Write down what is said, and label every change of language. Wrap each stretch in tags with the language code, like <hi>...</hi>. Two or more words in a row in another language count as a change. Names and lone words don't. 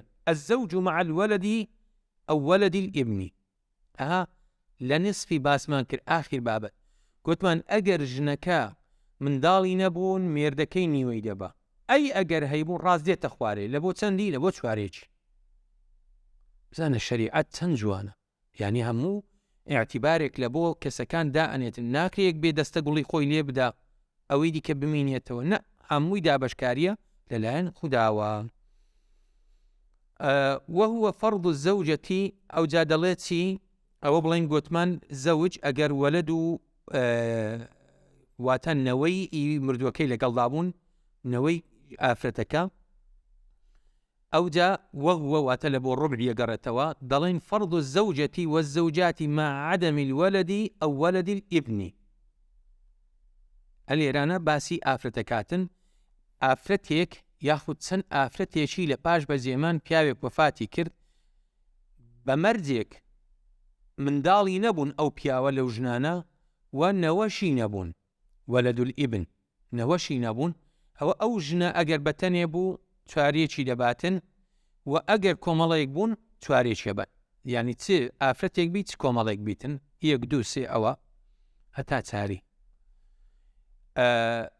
<ar>الزوج مع الولد أو ولد الابن</ar> <ckb>لە نسفی باسمان کرد ئاخر بابەت گوتمان ئەگەر ژنەکە منداڵی نەبوون مێردەکەی نیوەی دەبا ئەی ئەگەر هەیبوون ڕاست دێتە خوارێ لە بۆ چەندی لە بۆ 4 بزانە شەریعەت چەند جوانە یعنی هەموو اعتیبارێک لە بۆ کەسەکان دائەنێتن ناکرێک بێ دەستە گوڵی خۆی لێ بدا ئەوەی دیکە بمینێتەوە نە هەمووی دابەشکاریە لەلایەن خوداوە.</ckb> <ar>وهو فرض الزوجة</ar> <ckb>ئەو جا دەڵێت چی ئەوە بڵێن گوتمان زەوج ئەگەر وەلد و واتە نەوەی مردووەکەی لەگەڵدا بوون نەوەی ئافرەتەکە ئەوجا وهو واتە لە بۆ ڕبعی گەڕێتەوە دەڵێن</ckb> <ar>فرض الزوجة والزوجات مع عدم الولد أو ولد الابن.</ar> <ckb>ئەلێرانە باسی ئافرەتەکاتن ئافرەتێک یاخود چەند ئافرەتێکی لە پاش بەجێمان پیاوێک وەفاتی کرد بە مەرجێک منداڵی نەبوون ئەو پیاوە لەو ژنانە و نەوەشی نەبوون</ckb> <ar>وەلەد الئیبن</ar> <ckb>نەوەشی نەبوون ئەوە ئەو ژنە ئەگەر بەتەنێ بوو 4 دەباتن و ئەگەر کۆمەڵەیەک بوون 4 دەبن یعنی چ ئافرەتێک بیت کۆمەڵێک بیتن 1 2 3 ئەوە هەتا 4.</ckb>